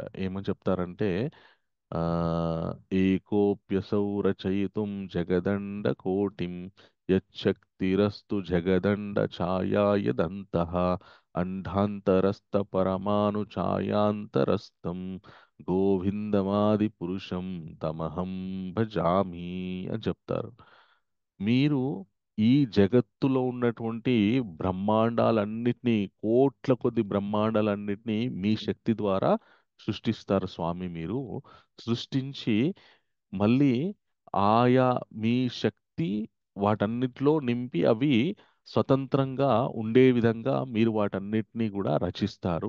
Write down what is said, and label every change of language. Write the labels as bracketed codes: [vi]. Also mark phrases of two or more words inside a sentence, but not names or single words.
[te] ఏమని చెప్తారంటే ఆ [sa] ఏకోప్యసౌ రచయితుం జగదండ కోటిం యచ్చక్తిరస్తు జగదండ ఛాయా యదంతః అండాంతరస్థ పరమాణు ఛాయాంతరస్థం గోవిందమాది పురుషం తమహం భజామి [te] అని చెప్తారు. మీరు ఈ జగత్తులో ఉన్నటువంటి బ్రహ్మాండాలన్నిటినీ, కోట్ల కొద్ది బ్రహ్మాండాలన్నిటినీ మీ శక్తి ద్వారా సృష్టిస్తారు స్వామి. మీరు సృష్టించి మళ్ళీ ఆయా మీ శక్తి వాటన్నిటిలో నింపి అవి స్వతంత్రంగా ఉండే విధంగా మీరు వాటన్నిటినీ కూడా రచిస్తారు.